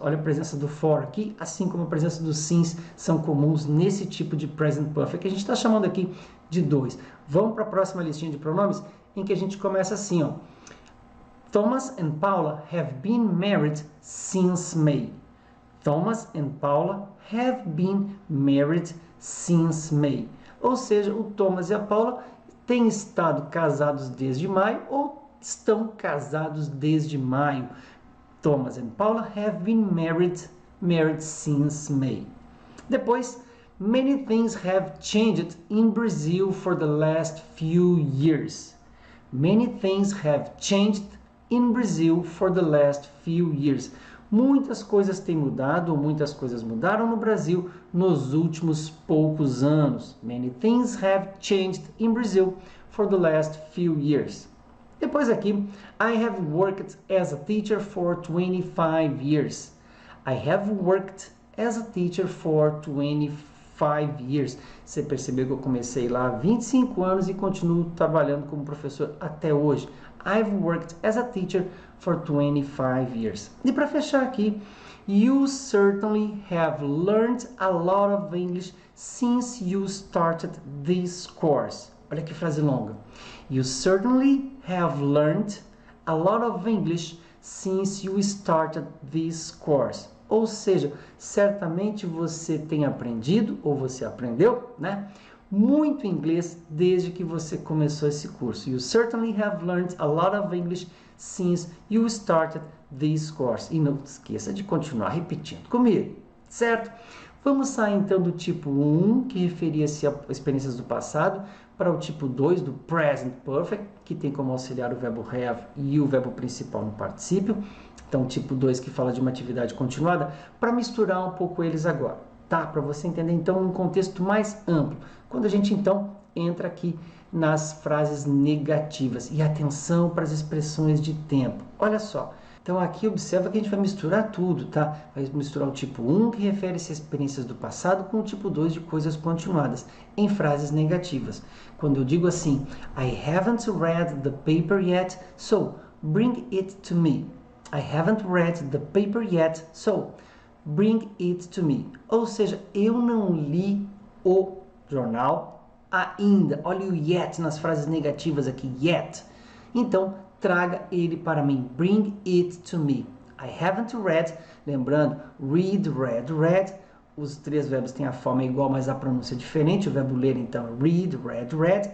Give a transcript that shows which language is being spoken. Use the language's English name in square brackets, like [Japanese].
[Portuguese] Olha a presença do for aqui, assim como a presença do since são comuns nesse tipo de present perfect, que a gente está chamando aqui de 2. Vamos para a próxima listinha de pronomes, em que a gente começa assim, ó. [English] Thomas and Paula have been married since May. Thomas and Paula have been married since May. [Portuguese] Ou seja, o Thomas e a Paula têm estado casados desde maio ou estão casados desde maio. [English] Thomas and Paula have been married since May. Depois, many things have changed in Brazil for the last few years. Many things have changed in Brazil for the last few years. [Portuguese] Muitas coisas têm mudado, ou muitas coisas mudaram no Brasil nos últimos poucos anos. [English] Many things have changed in Brazil for the last few years. [Portuguese] Depois aqui, [English] I have worked as a teacher for 25 years. I have worked as a teacher for 25 years. [Portuguese] Você percebeu que eu comecei lá há 25 anos e continuo trabalhando como professor até hoje. [English] I've worked as a teacher for 25 years. [Portuguese] E para fechar aqui, [English] you certainly have learned a lot of English since you started this course. [Portuguese] Olha que frase longa. [English] You certainly have learned a lot of English since you started this course. [Portuguese] Ou seja, certamente você tem aprendido, ou você aprendeu, né? Muito inglês desde que você começou esse curso. [English] You certainly have learned a lot of English since you started this course. [Portuguese] E não esqueça de continuar repetindo comigo, certo? Vamos sair então do tipo 1, que referia-se a experiências do passado, para o tipo 2, do present perfect, que tem como auxiliar o verbo have e o verbo principal no particípio. Então, tipo 2 que fala de uma atividade continuada, para misturar um pouco eles agora, tá? Para você entender então um contexto mais amplo. Quando a gente então entra aqui nas frases negativas. E atenção para as expressões de tempo. Olha só. Então aqui observa que a gente vai misturar tudo, tá? Vai misturar o tipo 1, que refere-se a experiências do passado, com o tipo 2 de coisas continuadas, em frases negativas. Quando eu digo assim, [English] I haven't read the paper yet, so bring it to me. I haven't read the paper yet, so bring it to me. [Portuguese] Ou seja, eu não li o jornal ainda. Olha o yet nas frases negativas aqui, yet. Então, traga ele para mim. [English] Bring it to me. I haven't read. Lembrando, read, read. [Portuguese] Os três verbos têm a forma igual, mas a pronúncia é diferente. O verbo ler, então, read, read.